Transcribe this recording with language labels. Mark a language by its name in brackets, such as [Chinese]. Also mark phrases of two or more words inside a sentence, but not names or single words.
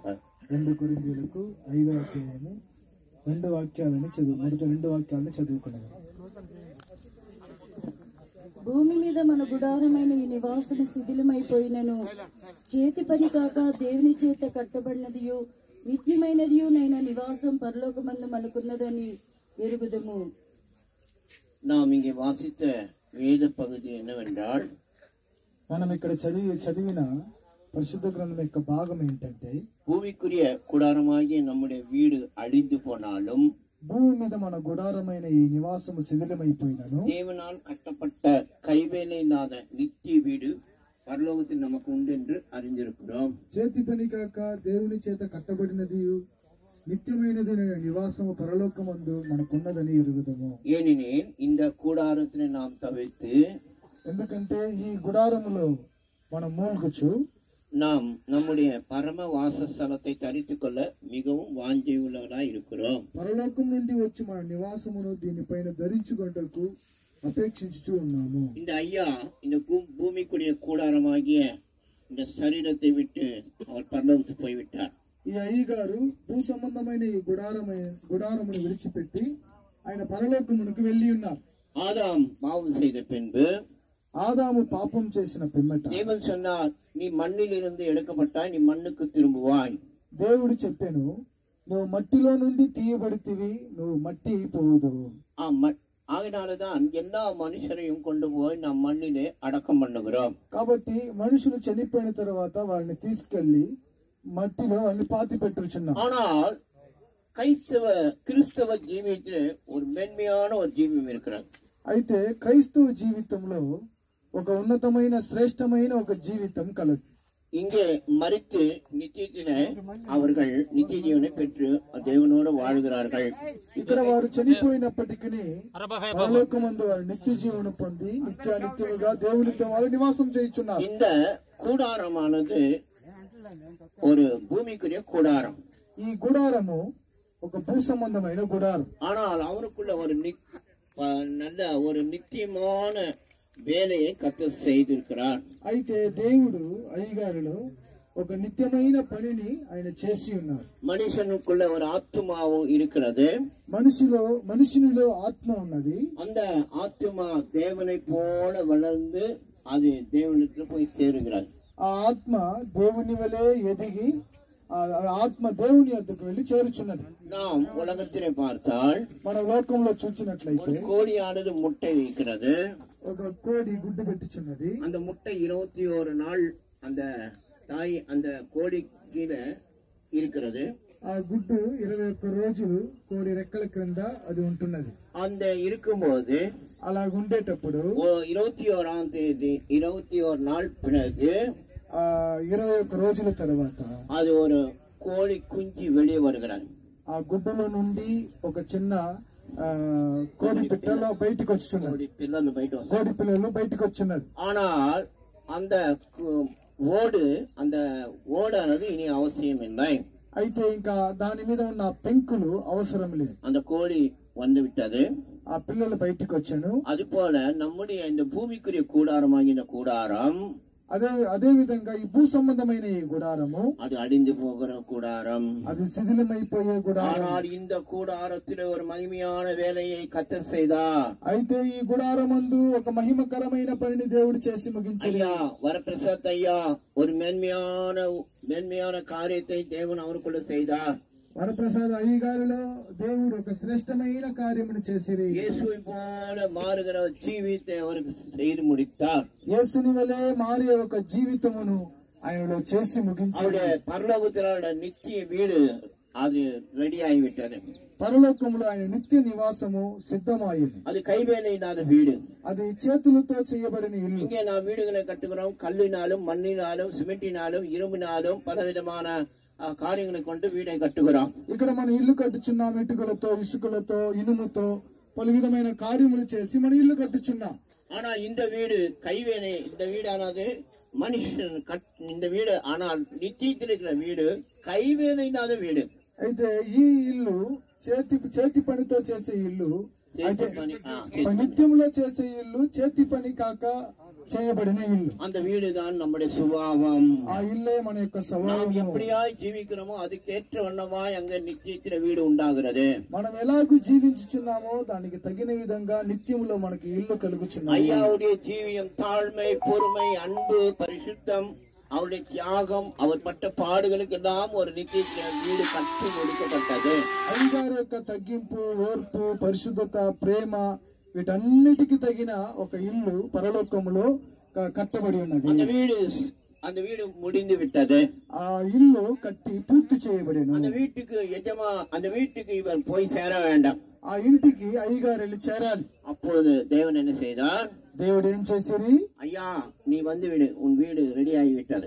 [Telugu] 2 కొరింథీయులకు 5వ అధ్యాయము 2 వాక్యాలను మొదటి 2 వాక్యాలను చదువుకున్నాము. భూమి మీద మన గుడారమైన ఈ నివాసము శిథిలమైపోయినను చేతి పని కాక దేవుని చేత కట్టబడినదియు నిత్యమైనదియు నైన నివాసం పరలోకమందు మనకున్నదని ఎరుగుదము. [Tamil] நாம் இங்கே வாசித்த வேத பகுதி என்னவென்றால், [Telugu] మనం ఇక్కడ చదివిన పరిశుద్ధ గ్రంథం యొక్క భాగం ఏంటంటే, [Tamil] பூமிக்குரிய கூடாரமாகிய நம்முடைய வீடு அழிந்து போனாலும் [Telugu] భూమి మీద మన గుడారమైన ఈ నివాసము శిథిలమైపోయినను [Tamil] தேவனால் கட்டப்பட்ட கைவேலை இல்லாத நித்திய வீடு பரலோகத்தில் நமக்கு உண்டு என்று அறிந்திருக்கிறோம். [Telugu] చేతి పని కాక దేవుని చేత కట్టబడినది నిత్యమైనది నివాసము పరలోకమందు మనకున్నదని ఎరుగుదము. [Tamil] ஏனெனில் இந்த கூடாரத்தினை நாம் தவிர்த்து, [Telugu] ఎందుకంటే ఈ గుడారములో మనం మూల్గుచు [Tamil] நாம் நம்முடைய பரம வாசஸ்தலத்தை தரித்துக் கொள்ள மிகவும் வாஞ்சையுள்ளவராய் இருக்கிறோம். [Telugu] పరలోకం నుండి వచ్చి మన నివాసమును దీనిపైన ధరించుకొనుటకు అపేక్షించుచూ ఉన్నాము. [Tamil] இந்த ஐயா இந்த பூமிக்குரிய கூடாரமாகிய இந்த சரீரத்தை விட்டு அவர் பரலோகத்துக்கு போய்விட்டார். [Telugu] ఈ అయ్యగారు భూ సంబంధమైన ఈ గుడారమును విడిచిపెట్టి ఆయన పరలోకమునకు వెళ్లి ఉన్నారు. [Tamil] ஆதாம் பாவம் செய்த பின்பு, [Telugu] ఆదాము పాపం చేసిన పిమ్మట [Tamil] தேவன் சொன்னார், நீ மண்ணில் இருந்து எடுக்கப்பட்டாய், நீ மண்ணுக்கு திரும்புவாய். [Telugu] దేవుడు చెప్పాను, నువ్వు మట్టిలో నుండి తీయబడితివి, నువ్వు మట్టి అయిపోదు. [Tamil] ஆகினால்தான் எல்லா மனுஷரையும் கொண்டு போய் நாம் மண்ணிலே அடக்கம் பண்ணுகிறோம். [Telugu] కాబట్టి మనుషులు చనిపోయిన తర్వాత వారిని తీసుకెళ్లి మట్టిలో వాళ్ళని పాతి పెట్టుచున్నారు. [Tamil] ஆனால் கிறிஸ்தவ ஜீவியத்திலே ஒரு மென்மையான ஒரு ஜீவியம் இருக்கிறது. [Telugu] అయితే క్రైస్తవ జీవితంలో ఒక ఉన్నతమైన శ్రేష్టమైన ఒక జీవితం కలదు. [Tamil] இங்கே மரித்து நித்தியத்திலே அவர்கள் நித்திய ஜீவனை பெற்று தேவனோடு வாழ்கிறார்கள். [Telugu] ఇక్కడ వారు చనిపోయినప్పటికీ పరలోకమందు వారు నిత్య జీవనం పొంది నిత్యానిత్యముగా దేవునితో వారు నివాసం చేయుచున్నారు. [Tamil] இந்த கூடாரமானது ஒரு பூமிக்குரிய கூடாரம். [Telugu] ఈ గుడారము ఒక భూ సంబంధమైన గుడారం. [Tamil] ஆனால் அவருக்குள்ள ஒரு நல்ல ஒரு நித்தியமான வேலையை கர்த்தர் செய்திருக்கிறார். [Telugu] అయితే దేవుడు అయ్యగారిలో ఒక నిత్యమైన పనిని ఆయన చేసి ఉన్నారు. [Tamil] மனுஷனுக்குள்ள ஒரு ஆத்மாவும் இருக்கிறது. [Telugu] మనిషినిలో ఆత్మ ఉన్నది. [Tamil] அந்த ஆத்மா தேவனை போல வளர்ந்து அது தேவனுக்கு போய் சேருகிறது. [Telugu] ఆ ఆత్మ దేవుని వలె ఎదిగి ఆత్మ దేవుని వద్దకు వెళ్లి చేరుచున్నది. [Tamil] நாம் உலகத்திலே பார்த்தால், [Telugu] మన లోకంలో చూచినట్లయితే [Tamil] கோழியானது முட்டை வைக்கிறது. [Telugu] ఒక కోడి గుడ్డు పెట్టుచున్నది. [Tamil] அந்த முட்டை 21 நாள் அந்த தாய் அந்த கோழி கீழே இருக்கிறது. [Telugu] ఆ గుడ్డు 21 రోజులు కోడి రెక్కల క్రింద అది ఉంటున్నది. [Tamil] அந்த இருக்கும்போது [Telugu] అలా ఉండేటప్పుడు [Tamil] 21ஆம் தேதி 21 நாள் பிறகு [Telugu] 21 రోజుల తర్వాత [Tamil] அது ஒரு கோழி குஞ்சு வெளியே வருகிறது. [Telugu] ఆ గుడ్డులో నుండి ఒక చిన్న కోడి పిట్టలు బయటకు వచ్చుచున్నది. కోడి పిల్లలు బయటకు వచ్చున్నది. [Tamil] ஆனால் அந்த ஓடானது இனி அவசியம் இல்லை. [Telugu] అయితే ఇంకా దాని మీద ఉన్న పెంకులు అవసరం లేదు. [Tamil] அந்த கோழி வந்து விட்டது. [Telugu] ఆ పిల్లలు బయటకు వచ్చాను. [Tamil] அது போல நம்முடைய இந்த பூமிக்குரிய கூடாரமாகின கூடாரம், [Telugu] అదే విధంగా ఈ భూ సంబంధమైన ఈ గుడారము [Tamil] அது அழிந்து போகிற கூடாரம், [Telugu] అది శిథిలమైపోయే గుడారం. [Tamil] ஆனால் இந்த கூடாரத்தில் ஒரு மகிமையான வேலையை கர்த்தர் செய்தார். [Telugu] అయితే ఈ గుడారమందు ఒక మహిమకరమైన పనిని దేవుడు చేసి ముగించాడు. [Tamil] ஐயா வரப்பிரசாத் ஐயா ஒரு மேன்மையான காரியத்தை தேவன் அவருக்குள்ள செய்தார். [Telugu] వరప్రసాద్ అయ్యగారిలో దేవుడు ఒక శ్రేష్టమైన కార్యమును చేసిరి. [Tamil] இயேசுவை போல மாறுகிற ஜீவித்தை அவருக்கு செய்து முடித்தார். [Telugu] యేసుని వలె మారే ఒక జీవితమును ఆయనలో చేసి ముగించాడు. [Tamil] அவருடைய பரலோகத்திலான நித்திய வீடு அது ரெடி ஆகிவிட்டது. [Telugu] పరలోకములో ఆయన నిత్య నివాసము సిద్ధమాయింది. [Tamil] அது கைவேலையில்லாத வீடு, [Telugu] అది చేతులతో చేయబడిన ఇల్లు. [Tamil] இங்கே நாம் வீடுகளை கட்டுகிறோம், கல்லினாலும் மண்ணினாலும் சிமெண்டினாலும் இரும்பினாலும் பலவிதமான காரியங்களை கொண்டு வீடை கட்டுகிறோம். [Telugu] ఇక్కడ మన ఇల్లు కట్టుచున్నాం, ఇటుకలతో, ఇసుకలతో, ఇనుముతో, పలు విధమైన కార్యములు చేసి మన ఇల్లు కట్టుచున్నాం. [Tamil] ஆனா இந்த வீடு கைவேலை, இந்த வீடானது மனுஷன் இந்த வீடு, ஆனால் நித்தியத்தில் இருக்கிற வீடு கைவேலை இல்லாத வீடு. [Telugu] అయితే ఈ ఇల్లు చేతి పనితో చేసే ఇల్లు, నిత్యంలో చేసే ఇల్లు చేతి పని కాక చేయబడిన ఇల్లు. [Tamil] அந்த வீடு தான் நம்முடைய சுபாவம். [Telugu] ఆ ఇల్లే మన యొక్క స్వభావం. [Tamil] எப்படியாய் ஜீவிக்கிறோமோ அதுக்கேற்ற வண்ணமாய் அங்க நித்தியத்தில வீடு உண்டாகிறது. [Telugu] మనం ఎలాగూ జీవించుచున్నామో దానికి తగిన విధంగా నిత్యములో మనకి ఇల్లు కలుగుచున్నది. [Tamil] ஐயாவுடைய ஜீவியம் தாழ்மை, பொறுமை, அன்பு, பரிசுத்தம், அவருடைய தியாகம், அவர் பட்ட பாடுகளுக்கு எல்லாம் ஒரு நித்திய வீடு கட்டி முடிக்கப்பட்டது. [Telugu] అయ్యగారి యొక్క తగ్గింపు, ఓర్పు, పరిశుద్ధత, ప్రేమ, వీటన్నిటికి తగిన ఒక ఇల్లు పరలోకములో కట్టబడి ఉన్నది. [Tamil] அந்த வீடு முடிந்து விட்டது. [Telugu] ఆ ఇల్లు కట్టి పూర్తి చేయబడిన. [Tamil] அந்த வீட்டுக்கு இவர் போய் சேர வேண்டாம். [Telugu] ఆ ఇంటికి అయ్యగారు వెళ్ళి చేరాలి. [Tamil] அப்பொழுது தேவன் என்ன செய்தார்? [Telugu] దేవుడు ఏం చేశారు? [Tamil] ஐயா நீ வந்து விடு, உன் வீடு ரெடி ஆகிவிட்டது.